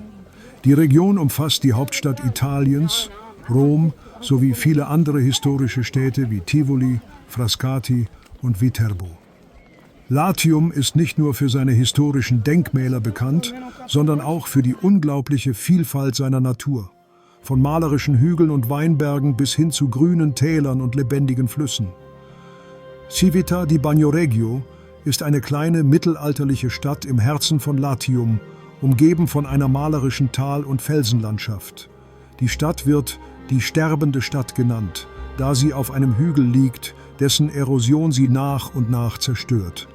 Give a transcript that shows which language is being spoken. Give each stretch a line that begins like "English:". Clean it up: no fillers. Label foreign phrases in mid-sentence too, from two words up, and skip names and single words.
German: Die Region umfasst die Hauptstadt Italiens, Rom, sowie viele andere historische Städte wie Tivoli, Frascati und Viterbo. Latium ist nicht nur für seine historischen Denkmäler bekannt, sondern auch für die unglaubliche Vielfalt seiner Natur. von malerischen Hügeln und Weinbergen bis hin zu grünen Tälern und lebendigen Flüssen. Civita di Bagnoregio ist eine kleine mittelalterliche Stadt im Herzen von Latium, umgeben von einer malerischen Tal- und Felsenlandschaft. Die Stadt wird die sterbende Stadt genannt, da sie auf einem Hügel liegt, dessen Erosion sie nach und nach zerstört.